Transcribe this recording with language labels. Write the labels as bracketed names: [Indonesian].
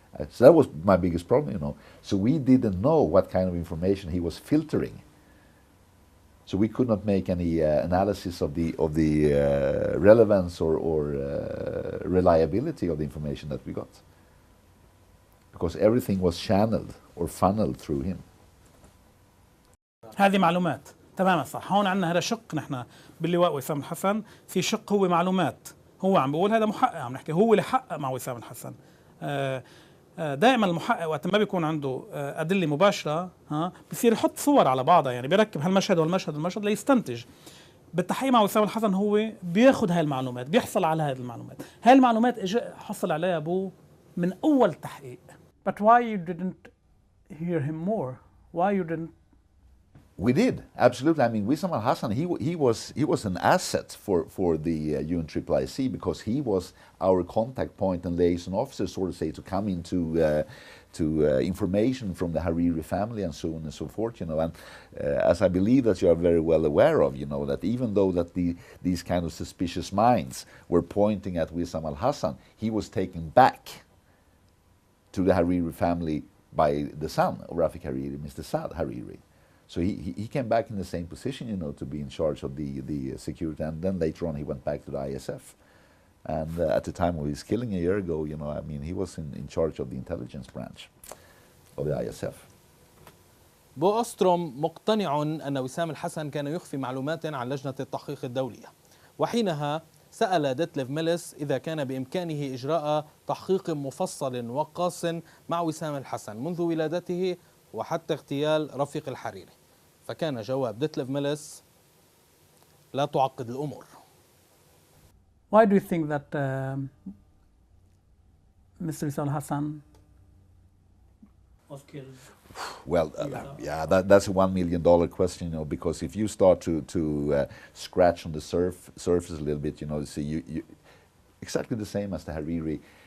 [English] So that was my biggest problem, So we didn't know what kind of information he was filtering. So we could not make any analysis of the relevance or reliability of the information that we got, because everything was channeled or funneled through him. [Arabic] هذه معلومات تماما صح. هون عندنا هذا شق، نحن باللواء وسام الحسن في شق هو معلومات، هو عم بيقول هذا محقق، عم نحكي هو اللي حقق مع وسام الحسن. دائما المحقق وقت ما بيكون عنده أدلة مباشرة بصير يحط صور على بعضها، يعني بيركب هالمشهد والمشهد والمشهد ليستنتج. بالتحقيق مع وسام الحسن هو بياخذ هاي المعلومات، بيحصل على هاي المعلومات. هاي المعلومات حصل عليها أبوه من أول تحقيق. [English] But why you didn't hear him more? Why you didn't? We did, absolutely. I mean, Wissam al-Hassan, he was an asset for the UNIIC because he was our contact point and liaison officer, so to say, to come into information from the Hariri family and so on and so forth, And as I believe that you are very well aware of, that even though that these kind of suspicious minds were pointing at Wissam al-Hassan, he was taken back to the Hariri family by the son of Rafik Hariri, Mr. Saad Hariri. So he came back in the same position, to be in charge of the security, and then later on he went back to the ISF. And at the time of his killing a year ago, he was in charge of the intelligence branch of the ISF. [Arabic] اوستروم مقتنع أن وسام الحسن كان يخفي معلومات عن لجنة التحقيق الدولية، وحينها سأل ديتليف ميلس إذا كان بإمكانه إجراء تحقيق مفصل وقاص مع وسام الحسن منذ ولادته وحتى اغتيال رفيق الحريري، فكان جواب ديتليف ميلس: لا تعقد الأمور. [English] Why do you think that Mr. Wissam al-Hassan was killed? Well, that's a $1 million question, because if you start to scratch on the surface a little bit, see you exactly the same as the Hariri.